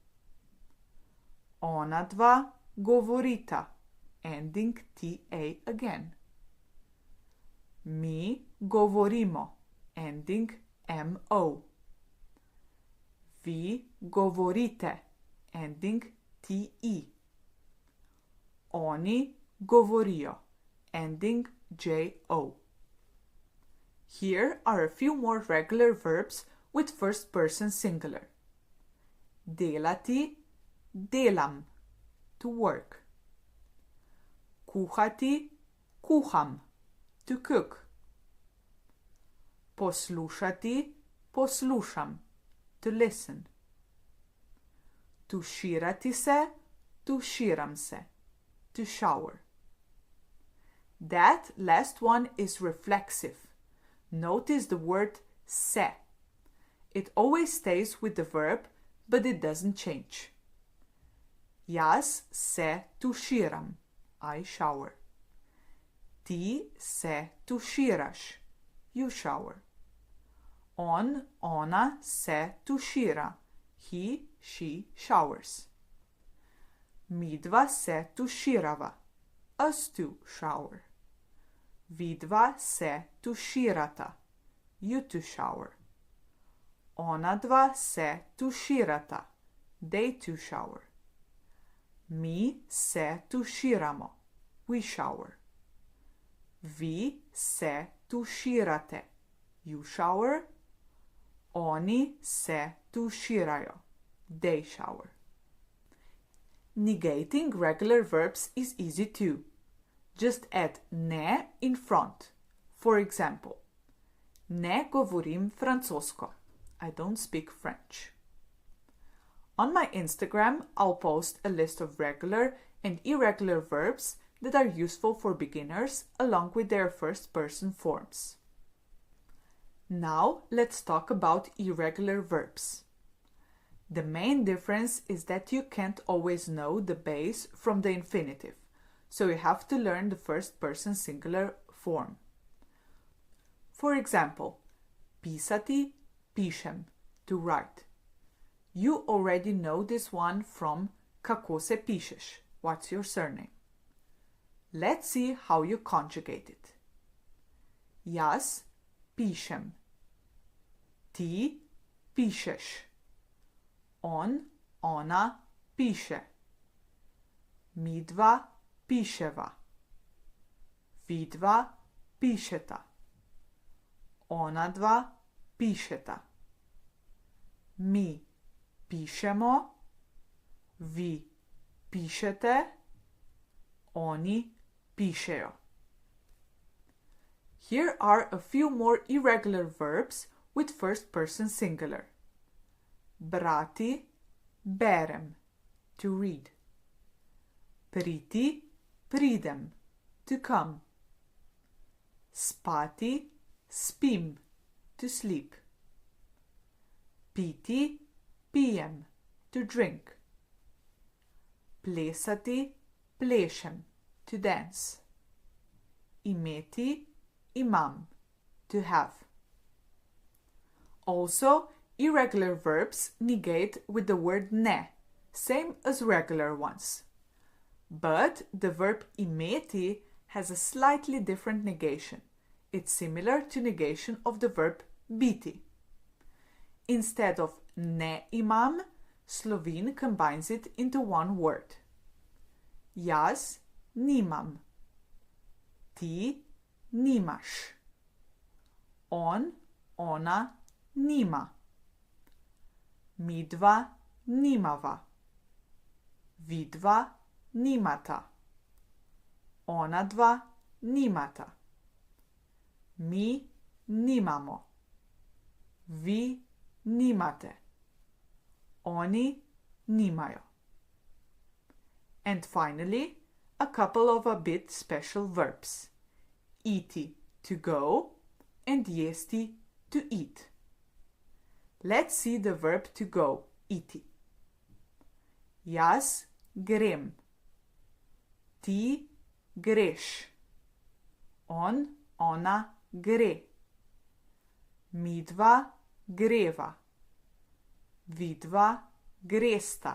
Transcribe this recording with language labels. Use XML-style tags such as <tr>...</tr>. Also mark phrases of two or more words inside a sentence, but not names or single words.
<sl>Onadva govorita,</sl> <en>ending ta again.</en> <sl>Mi govorimo, ending mo. Vi govorite, ending te. Oni govorijo,</sl> <en>ending jo. Here are a few more regular verbs with first person singular.</en> <sl>Delati, delam,</sl> <en>to work.</en> <sl>Kuhati, kuham,</sl> <en>to cook.</en> <sl>Poslušati, poslušam,</sl> <en>to listen.</en> <sl>Tuširati se, tuširam se,</sl> <en>to shower. That last one is reflexive. Notice the word se. It always stays with the verb, but it doesn't change.</en> <sl>Jaz se tuširam,</sl> <en>I shower.</en> <sl>Ti se tuširaš,</sl> <en>you shower.</en> <sl>On, ona se tušira,</sl> <en>he, she showers.</en> <sl>Midva se tuširava,</sl> <en>us two shower.</en> <sl>Vidva se tuširata,</sl> <en>you two shower.</en> <sl>Onadva se tuširata,</sl> <en>they two shower.</en> <sl>Mi se tuširamo,</sl> <en>we shower.</en> <sl>Vi se tuširate,</sl> <en>you shower.</en> <sl>Oni se tuširajo,</sl> <en>they shower. Negating regular verbs is easy too. Just add ne in front. For example,</en> <sl>ne govorim francosko.</sl> <en>I don't speak French. On my Instagram, I'll post a list of regular and irregular verbs that are useful for beginners along with their first person forms. Now let's talk about irregular verbs. The main difference is that you can't always know the base from the infinitive, so you have to learn the first person singular form. For example,</en> <sl>pisati, pišem,</sl> <en>to write. You already know this one from</en> <sl>kako se pišeš,</sl> <en>what's your surname. Let's see how you conjugate it.</en> <sl>Jaz pišem. Ti pišeš. On, ona piše. Midva piševa. Vidva pišeta. Onadva pišeta. Mi pišemo. Vi pišete. Oni pišejo.</sl> <en>Here are a few more irregular verbs with first person singular.</en> <sl>Brati, berem,</sl> <en>to read.</en> <sl>Priti, pridem,</sl> <en>to come.</en> <sl>Spati, spim,</sl> <en>to sleep.</en> <sl>Piti, pijem,</sl> <en>to drink.</en> <sl>Plesati, plešem,</sl> <en>to dance.</en> <sl>Imeti, imam,</sl> <en>to have. Also, irregular verbs negate with the word ne, same as regular ones. But the verb imeti has a slightly different negation. It's similar to negation of the verb biti. Instead of</en> <sl>ne imam,</sl> <en>Slovene combines it into one word.</en> <sl>Jaz nimam. Ti nimaš. On, ona nima. Midva nimava. Vidva nimata. Onadva nimata. Mi nimamo. Vi nimate. Oni nimajo.</sl> <en>And finally, a couple of a bit special verbs. Iti, to go, and jesti to eat. Let's see the verb to go,</en> <sl>iti. Jaz grem. Ti greš. On, ona gre. Midva greva. Vidva gresta.</sl>